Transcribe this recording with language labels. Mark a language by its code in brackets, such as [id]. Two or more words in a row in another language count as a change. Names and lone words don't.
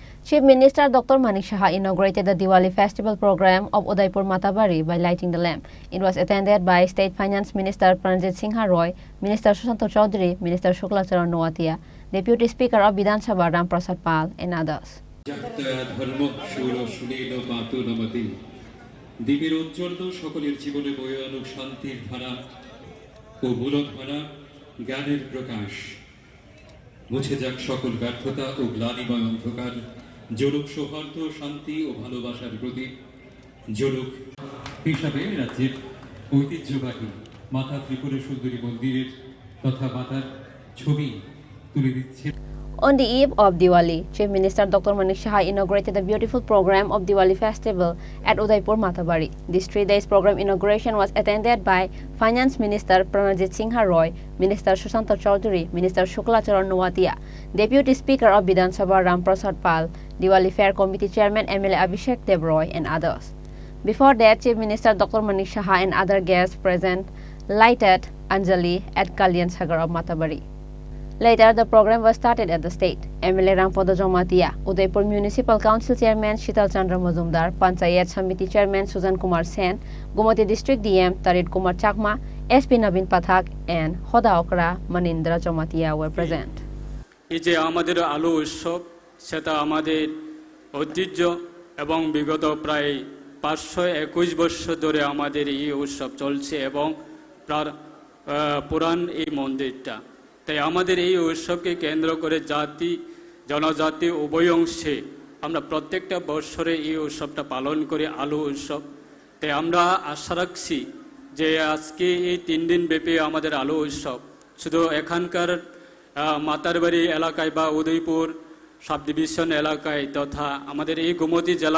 [en] Chief Minister Dr Manik Saha inaugurated the Diwali festival program of Udaipur Matabari by lighting the lamp. It was attended by State Finance Minister Pranjit Singh Roy, Minister Susanto Chaudhary, Minister Shuklacharan Noatia, Deputy Speaker of Vidhan Sabha Ram Prasad Pal, and others. [bn] দ্বীপের উজ্জ্বল সকলের জীবনে বয়ে আনুক শান্তির ধারা ও মূলক ধারা জ্ঞানের প্রকাশ মুছে যাক সকল ব্যর্থতা ও গ্লানিময় অন্ধকার জলুক সৌহার্দ্য শান্তি ও ভালোবাসার প্রতীক জলুক হিসাবে রাজ্যের ঐতিহ্যবাহী মাতা ত্রিপুরা সুন্দরী মন্দিরের তথা মাতার ছবি তুলে দিচ্ছে। [en] On the eve of Diwali, Chief Minister Dr Manik Saha inaugurated the beautiful program of Diwali festival at Udaipur Matabari. This 3 days program inauguration was attended by Finance Minister Pranjit Singh Roy, Minister Susanto Chaudhary, Minister Shuklacharan Noatia, Deputy Speaker of Vidhan Sabha Ram Prasad Pal, Diwali Fair Committee Chairman MLA Abhishek Dev Roy, and others. Before that, Chief Minister Dr Manik Saha and other guests present lighted Anjali at Kalyan Sagar of Matabari. Later, the program was started at the state. MLA Rampodo Jomatia, Udaipur Municipal Council Chairman Shital Chandra Mazumdar, Panchayat Samiti Chairman Sujan Kumar Sen, Gumati District DM Tarit Kumar Chakma, SP Nabin Pathak, and Hoda Okra Manindra Jomatia were present. [bn] এই যে আমাদের আলো উৎসব সেটা আমাদের ঐতিহ্য এবং বিগত প্রায় 521 বছর ধরে আমাদের এই উৎসব চলছে এবং পুরান এই মন্দিরটা তাই আমাদের এই উৎসবকে কেন্দ্র করে জাতি জনজাতি উভয় অংশে আমরা প্রত্যেকটা বছরে এই উৎসবটা পালন করি আলো উৎসব তাই আমরা আশা রাখছি যে আজকে এই 3 দিন ব্যাপী আমাদের আলো উৎসব শুধু এখানকার মাতারবাড়ি এলাকায় বা উদয়পুর [en] sub division [bn] এলাকায় তথা আমাদের এই গোমতী